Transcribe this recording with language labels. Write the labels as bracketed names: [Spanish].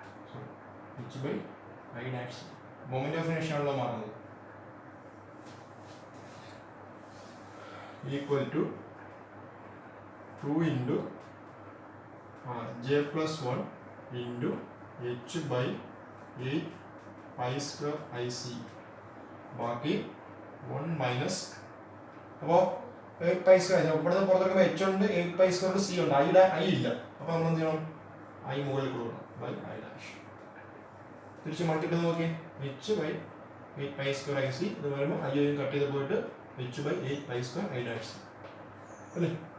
[English] So h by I dash moment of inertia [Malayalam] ആണല്ലോ മാറുന്നത്, [English] equal to 2 into j plus 1 into h by 8 pi square IC ബാക്കി 1 minus. [Malayalam] അപ്പോൾ 8 pi square ഇവിടെ നിന്ന് പുറത്തെടുക്കുമ്പോൾ h ഉണ്ട്, 8 pi square c ഉണ്ട്, I ഇല്ല. അപ്പോൾ നമ്മൾ എന്ത് ചെയ്യണം? ഐ മുകളിൽ കൊടുക്കണം, ബൈ ഐ ഡാഷ്. തിരിച്ച് മൾട്ടിപ്പിൾ നോക്കി, [English] h by 8 pi square IC [Malayalam] ഇത് വരുമ്പോൾ ഐ കട്ട് ചെയ്ത് പോയിട്ട് [English] h by 8 pi square I dash [Malayalam] അല്ലേ.